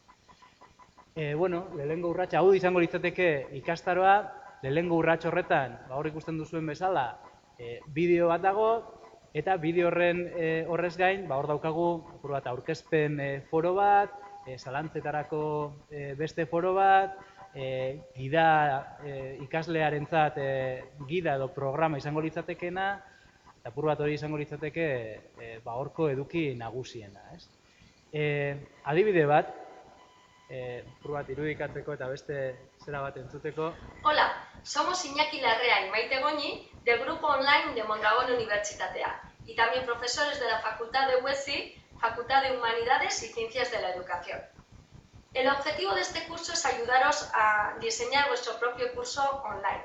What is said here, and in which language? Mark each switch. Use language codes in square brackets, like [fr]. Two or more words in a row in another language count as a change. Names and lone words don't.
[eu] Bueno, lehenengo urratsa hau izango litzateke ikastaroa, lehenengo urrats horretan, hor ikusten duzuen bezala, bideo bat dago, eta bideo horrez gain, hor daukagu aurkezpen foro bat, zalantzetarako beste foro bat, gida ikaslearentzat gida edo programa izango litzatekeena, eta apur bat hori izango litzateke horko eduki nagusiena. Adibide bat, bat irudikatzeko eta beste zera bat entzuteko. [es] Hola, somos Iñaki Larrea y Maite Goñi del grupo online de Mondragón Universitatea y también profesores de la Facultad de UESI, Facultad de Humanidades y Ciencias de la Educación. El objetivo de este curso es ayudaros a diseñar vuestro propio curso online.